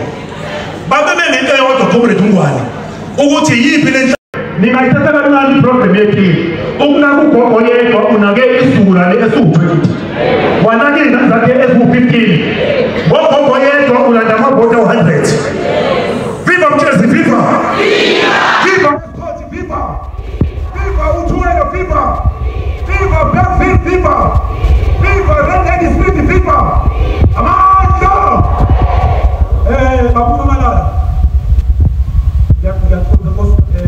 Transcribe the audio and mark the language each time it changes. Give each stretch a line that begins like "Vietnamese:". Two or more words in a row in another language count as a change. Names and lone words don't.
Zulu: Babe benento eyodwa comrade uNgwane ukuthi yiphi le ningayithatha kancane iprogram yethini. Ukunaka ugogo yedwa unake isula le esu-20. Wanake izandla zakhe eziwu-15. Ngogogo yedwa ulanda amabhodi awu-100. Viva Mtshezi, viva! Viva Mtshezi, viva! Viva uThuwelo, viva! Viva Blackfield, viva! Viva Red Lady Smith, viva! Amandla! Baba uNcamalala. Ngiyakuzwa Nkosi.